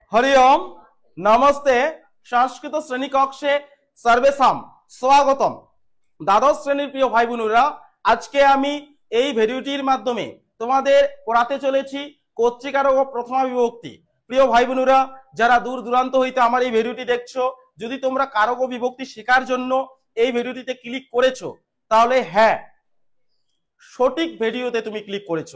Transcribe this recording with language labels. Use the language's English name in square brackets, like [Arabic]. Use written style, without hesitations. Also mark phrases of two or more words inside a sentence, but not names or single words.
[Sanskrit] हरिओम नमस्ते संस्कृत श्रेणी कक्षे सर्वेषां स्वागतम। [Bangla] দ্বাদশ শ্রেণীর প্রিয় ভাই বোনেরা আজ কে আমি এই ভিডিওটির মাধ্যমে তোমাদের পড়াতে চলেছি কর্তৃকারক ও প্রথমা বিভক্তি। প্রিয় ভাই বোনেরা যারা দূর দূরান্ত হইতে আমার এই ভিডিওটি দেখছো, যদি তোমরা কারক ও বিভক্তি শেখার জন্য এই ভিডিওটিতে ক্লিক করেছো তাহলে হ্যাঁ সঠিক ভিডিওতে তুমি ক্লিক করেছো।